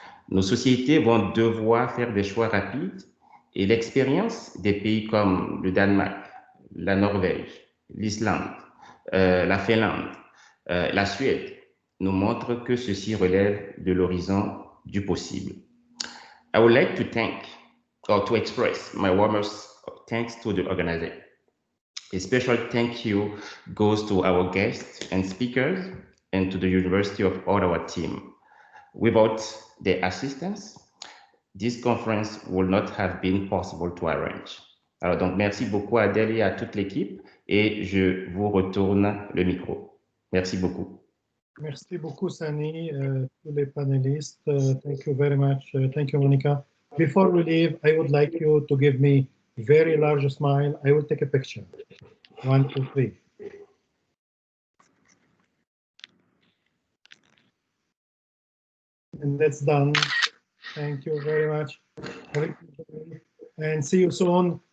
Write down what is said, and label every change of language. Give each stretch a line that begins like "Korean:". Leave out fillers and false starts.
French: Nos sociétés vont devoir faire des choix rapides et l'expérience des pays comme le Danemark, la Norvège, l'Islande, la Finlande, la Suède nous montre que ceci relève de l'horizon du possible.
English: I would like to express my warmest thanks to the organizer. A special thank you goes to our guests and speakers and to the University of Ottawa team. Without their assistance, this conference would not have been possible to arrange.
French: Alors donc, merci beaucoup à Adèle et à toute l'équipe et je vous retourne le micro. Merci beaucoup. Merci beaucoup, Sani, tous les panélistes.
English: Thank you very much. Thank you, Monica. Before we leave, I would like you to give me a very large smile. I will take a picture. 1, 2, 3. And that's done. Thank you very much. And see you soon.